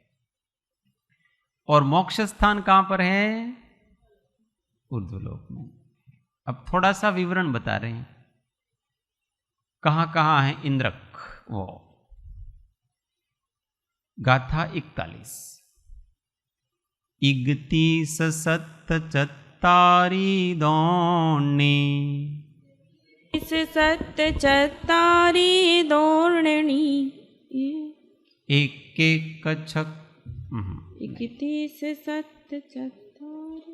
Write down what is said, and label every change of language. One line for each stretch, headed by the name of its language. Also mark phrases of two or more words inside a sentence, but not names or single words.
Hindi: और मोक्ष स्थान कहाँ पर है? ऊर्ध्वलोक में। अब थोड़ा सा विवरण बता रहे हैं, कहाँ कहाँ है इंद्रक। वो गाथा
Prakrit languages: 41, 31 सत चत्तारी दोणी, 31 सत चत्तारी दोरणी, एक एक छक 31 सत चत्तारी